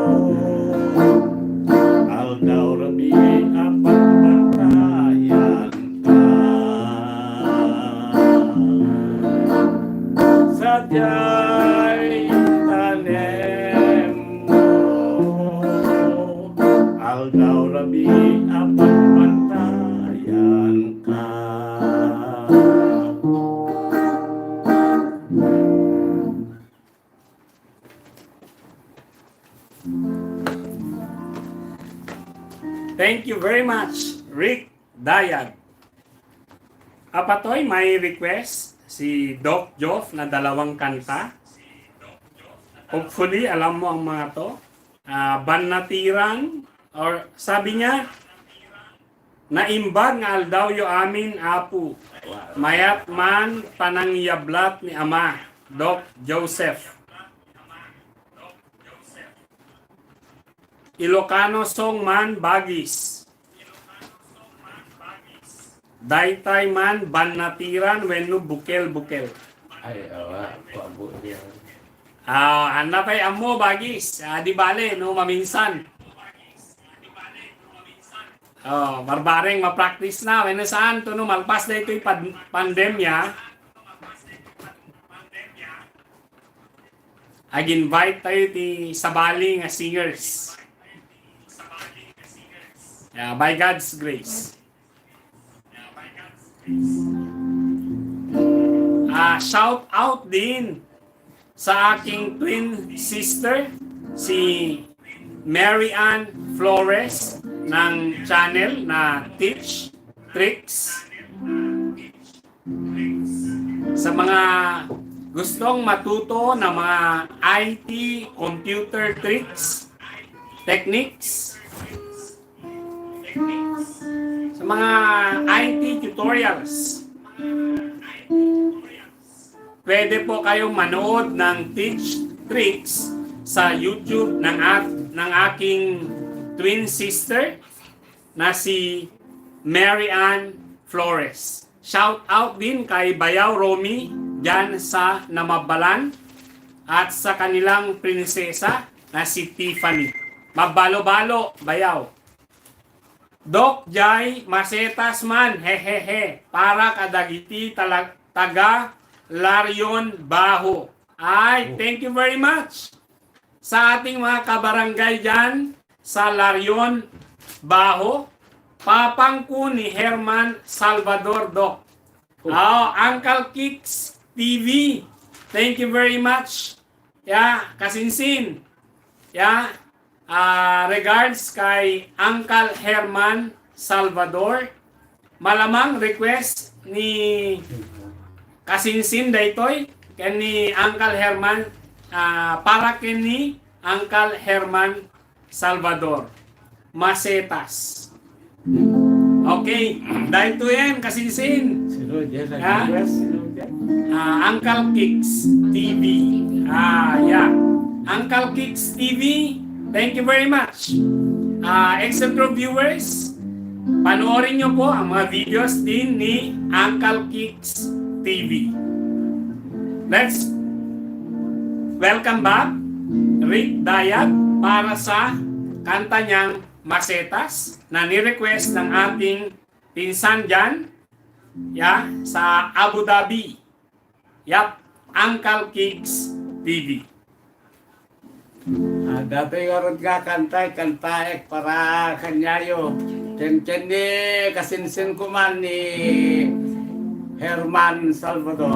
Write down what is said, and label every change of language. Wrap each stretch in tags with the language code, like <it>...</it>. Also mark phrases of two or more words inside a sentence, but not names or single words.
<ilo>aldaw rabi apat bantayan ka sadyay tanem mo aldaw rabi apat bantayan ka.</ilo> <en>Thank you very much, Rick Dayag.</en> <ilo>Apatoy,</ilo> <tl>may request si Doc Joff na 2 kanta. Hopefully, alam mo ang mga to. Banatiran, or sabi niya,</tl> <ilo>naimbag nga aldaw yo amin apu. Mayat man panangyablat ni Ama, Doc Joseph. Ilocano song man bagis. Daytay man banatiran wenno bukel-bukel. Ay, awa, pabo yan. Napay amo bagis. Di bale no maminsan. Barbareng ma-practice na wenno saan to no malpas na ito'y pandemya. Ag-invite tayo ti sabali nga singers.</ilo> <en>By God's grace. Shout out</en> <tl>din sa aking twin sister, si Mary Ann Flores ng channel na Teach Tricks. Sa mga gustong matuto ng mga IT,</tl> <en>computer tricks,</en> <tl>techniques, sa mga</tl> <en>IT tutorials,</en> <tl>pwede po kayong manood ng Teach Tricks sa YouTube ng aking twin sister na si Mary Ann Flores.</tl> <en>Shout out</en> <tl>din kay Bayaw Romy dyan sa Namabalan at sa kanilang prinsesa na si Tiffany.</tl> <ilo>Mabalo-balo, Bayaw. Doc Jai masetas man, hehehe, para kadagiti taga Larion Baho. Ay,</ilo> <en>thank you very much</en> <tl>sa ating mga kabarangay dyan sa Larion Baho.</tl> <ilo>Papangko ni Herman Salvador, Doc.</ilo> <en>Uncle Kicks TV, thank you very much.</en> <ilo>Kasinsin.</ilo> <tl>Regards kay Uncle Herman Salvador.</tl> <ilo>Malamang request ni Kasinsin daytoy ken ni Uncle Herman para ken ni Uncle Herman Salvador. Masetas. Okay, dahito yan Kasinsin.</ilo> <tl>Sino dyan? Nag-request? Sino dyan? Uncle Kicks TV. Uncle Kicks TV.</tl> <en>Thank you very much.</en> <tl>Exceltro viewers, panoorin nyo po ang mga videos din ni Uncle Kicks TV.</tl> <en>Let's welcome back</en> <tl>Rick Dayag para sa kanta niyang Masetas na ni-request ng ating pinsan dyan sa Abu Dhabi. Uncle Kicks TV.</tl> <ilo>Dati karot ka kantaek para kanyayo. Ken ni kasinsin ko man ni Herman Salvador.</ilo>